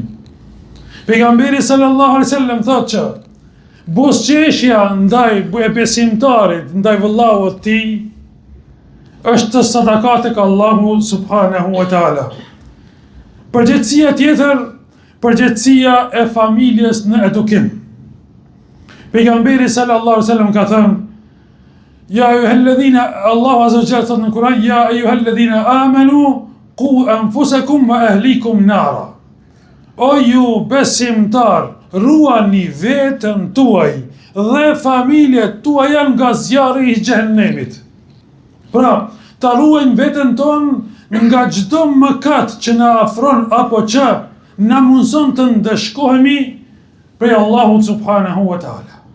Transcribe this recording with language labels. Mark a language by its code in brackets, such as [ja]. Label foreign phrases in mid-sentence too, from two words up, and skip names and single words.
[sq] Pejgamberi [ar] صلى الله عليه وسلم [sq] thotë që buzëqeshja ndaj besimtarit, ndaj vëllaut të tij, është sadaka tek Allahu [ar] سبحانه وتعالى. [sq] Përgjegjësia tjetër, përgjegjësia e familjes në edukim. Pejgamberi [ar] صلى الله عليه وسلم [sq] ka thënë: [ar] يا أيها الذين, [sq] Allahu [ar] عز وجل [sq] thot në Kur'an: [ar] يا أيها الذين آمنوا قوا أنفسكم وأهليكم نارا. [sq] O ju besimtar, ruani veten tuaj dhe familjet tuaja nga zjarri i xhehenemit. Pra, ta ruajmë veten tonë nga çdo mëkat që na afron apo që na mundson të ndeshkohemi prej Allahut [ar] سبحانه وتعالى.